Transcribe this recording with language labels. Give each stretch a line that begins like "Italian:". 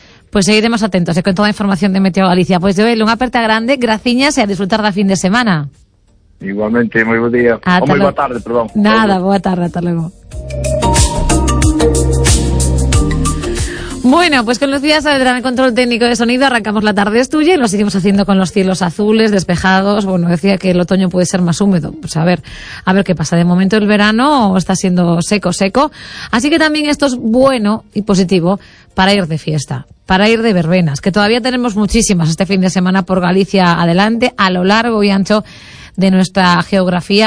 Galician: Pues seguiremos atentos con toda a información de Meteo Galicia. Pues Joel, unha aperta grande, graciñas e a disfrutar da fin de semana. Igualmente, moi bo día. Boa tarde. Nada, boa tarde, hasta luego.
Spanish: Bueno, pues con Lucía Saavedra en el control técnico de sonido, arrancamos la tarde, es tuya, y lo seguimos haciendo con los cielos azules, despejados. Bueno, decía que el otoño puede ser más húmedo, pues a ver qué pasa. De momento el verano está siendo seco, así que también esto es bueno y positivo para ir de fiesta, para ir de verbenas, que todavía tenemos muchísimas este fin de semana por Galicia adelante, a lo largo y ancho de nuestra geografía.